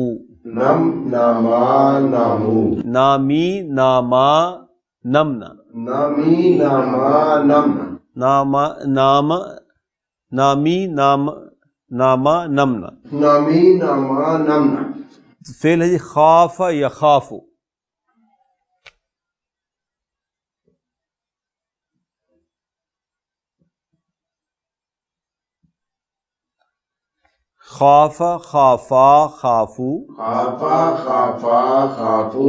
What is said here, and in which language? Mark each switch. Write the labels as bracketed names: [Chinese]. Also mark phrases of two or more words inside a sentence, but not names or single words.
[Arabic] نم ناما نامو نامی ناما نمنا نامی ناما نمنا ناما نام نامی نام ناما نمنا. نامی ناما نمنا. فعل [Urdu] ہے جی [Arabic] خاف یخافو. خاف خافا خافو خافا خافا خافو